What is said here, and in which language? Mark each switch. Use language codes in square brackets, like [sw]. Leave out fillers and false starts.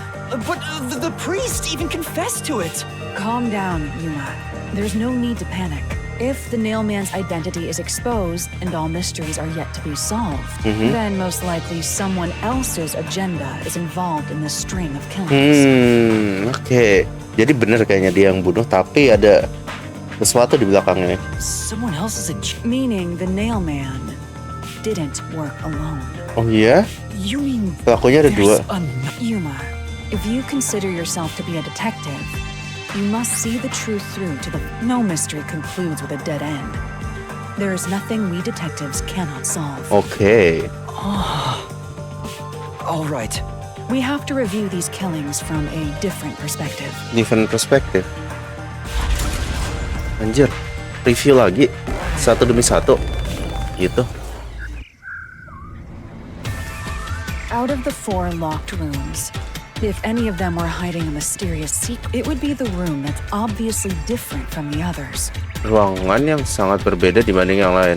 [en] But the priest even confessed to it. Calm down, Yuma. There's no need to panic. If the nailman's identity is exposed and all mysteries are yet to be solved, then most likely someone else's agenda is involved in this string of killings. [id] Oke. Jadi bener kayaknya dia yang bunuh, tapi ada sesuatu di belakangnya. [en] Someone else's Meaning the nailman didn't work alone. [id] Oh iya? [en] You mean [id] Pelakunya ada dua. [en] there's Yuma, if you consider yourself to be a detective, you must see the truth through to the... No mystery concludes with a dead end. There is nothing we detectives cannot solve. [id] Oke. [en] All right. We have to review these killings from a different perspective. Different perspective. [id] Anjir. Review lagi. Satu demi satu. Gitu. [en] Out of the 4 locked rooms, if any of them were hiding a mysterious secret, it would be the room that's obviously different from the others. [id] Ruangan yang sangat berbeda dibanding yang lain.